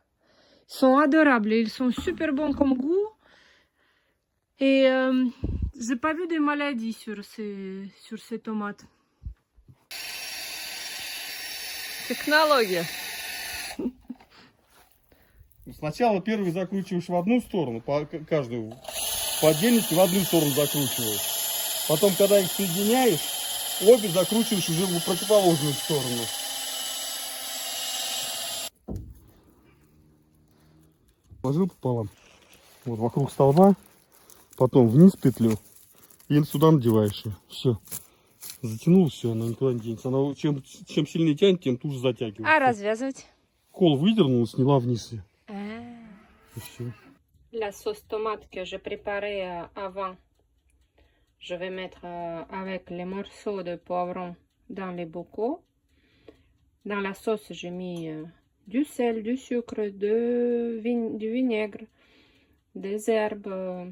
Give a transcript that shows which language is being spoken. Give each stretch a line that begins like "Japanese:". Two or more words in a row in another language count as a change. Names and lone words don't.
French: Ils sont adorables, ils sont super bons comme goût. Et j'ai pas vu de maladies sur ces tomates. Technologie.
Russian: Сначала первый закручиваешь в одну сторону, каждую по отдельности в одну сторону закручиваешь. Потом, когда их соединяешь, обе закручиваешь уже в противоположную сторону. Положил пополам. Вот вокруг столба, потом вниз петлю и сюда надеваешь ее. Все. Затянул, все, она никуда не денется. Она чем сильнее тянет, тем туже затягивает. А развязывать? Кол выдернула, сняла вниз ее. И все.
French: La sauce tomate que je préparais avant, je vais mettre avec les morceaux de poivron dans les bocaux. Dans la sauce, j'ai mis du sel, du sucre, du vinaigre, des herbes.